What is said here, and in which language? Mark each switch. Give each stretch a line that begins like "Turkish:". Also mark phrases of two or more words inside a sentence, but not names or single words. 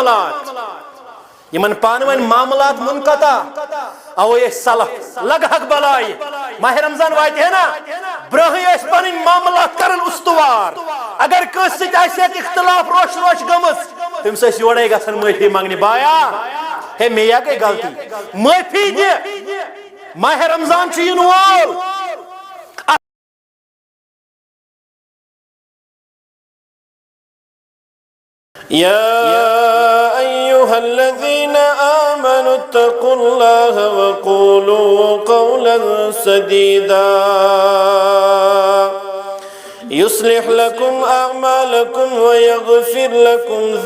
Kashmiri: معاملات منقطع اوے صلح لگہک بلائی ماہ رمضان واتہِ ہے نا برہی ٲسۍ پنٕنۍ معاملات کران استوار اگر کٲنٛسہِ سۭتۍ آسٮ۪کھ اختلاف روش گٔمٕژ تٔمِس ٲسۍ یورے گژھان معٲفی منگنہِ بایا ہے مےٚ یا گٔے غلطی معٲفی دِ ماہ رمضان چھُ یِنہٕ وول
Arabic: يا أيها الذين آمنوا اتقوا الله وقولوا قولا سديدا يصلح لكم أعمالكم ويغفر لكم